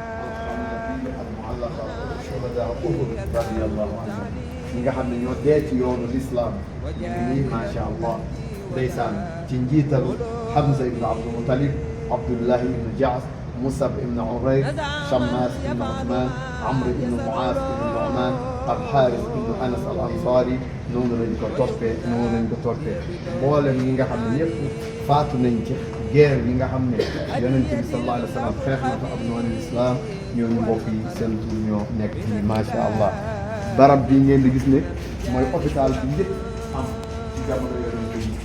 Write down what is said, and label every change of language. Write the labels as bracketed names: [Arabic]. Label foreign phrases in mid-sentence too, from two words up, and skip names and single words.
[Arabic] رضي الله عنهم [Wolof] ñi nga xam ne ñoo dee ci yoonu lislaam ñu ngi nii [Arabic] ما شاء الله [Wolof] ndeysaan ci njiitalu Hamza ibn Abdul Mutalib Abdullahi ibn Jaas Musab ibn Umayr Shammas ibn Uthman Amr ibn Muaas ibn Nu'man Al-Haaris ibn Anas al-Ansari noonu lañ ko toppee mboolem ñi nga xam ne ñëpp faatu nañ ci guerre yi nga xam ne yonent bi [Arabic] صلى الله عليه وسلم [Wolof] xeex na ko ak noonu l'islam ñooñu mbokk yi seen tur ñoo nekk fii [Arabic] ما شاء الله [Wolof] barab bi ngeen di gis ne mooy hôpital bi njëkk am ci jamono yonent bi